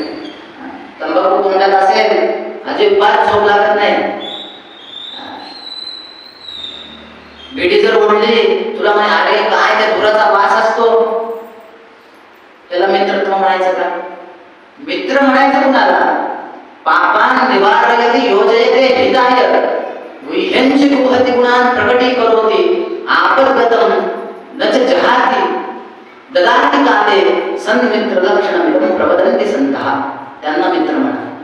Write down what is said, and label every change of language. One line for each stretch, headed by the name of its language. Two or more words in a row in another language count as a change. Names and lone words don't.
Marathi: तंबाखू तोंडात असेल अजिबात झोप लागत नाही. बिडी जर ओढली, तुला म्हणे अरे काय त्या धुराचा वास असतो, त्याला मित्रत्व म्हणायचं का? मित्र म्हणायचं कुणाला?
Sanskrit: पापान निवारयति योजयते हिताय विह्यंच कुहति गुणान प्रकटी करोति आपद्गतम न च जहाति ददाति काले सन्मित्र लक्षणमिदं प्रवदन्ति संतः.
Marathi: त्यांना मित्र म्हणतात.